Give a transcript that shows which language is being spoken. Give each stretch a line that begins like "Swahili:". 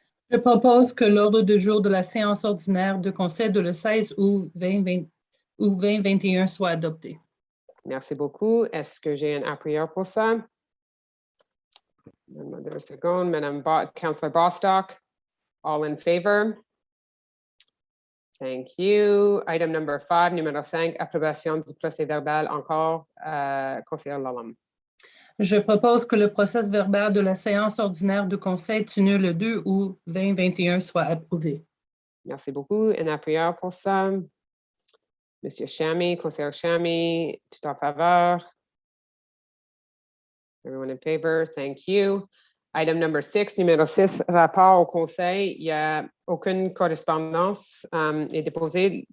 French: Je propose que l'ordre du jour de la séance ordinaire de conseil de le 16 août 2021 soit adopté. Merci beaucoup. Est-ce que j'ai un appuyeur pour ça?
English: Another second. Madame Councillor Bostock, all in favor? Thank you. Item number 5,
French: numéro 5, approbation du procès verbal encore, conseiller Lallam. Je propose que le procès verbal de la séance ordinaire de conseil tenue le 2 août 2021 soit approuvé. Merci beaucoup. Un appuyeur pour ça. Monsieur Chamy, conseiller Chamy, tout en faveur.
English: Everyone in favor, thank you. Item number 6,
French: numéro 6, rapport au conseil. Il n'y a aucune correspondance est déposée.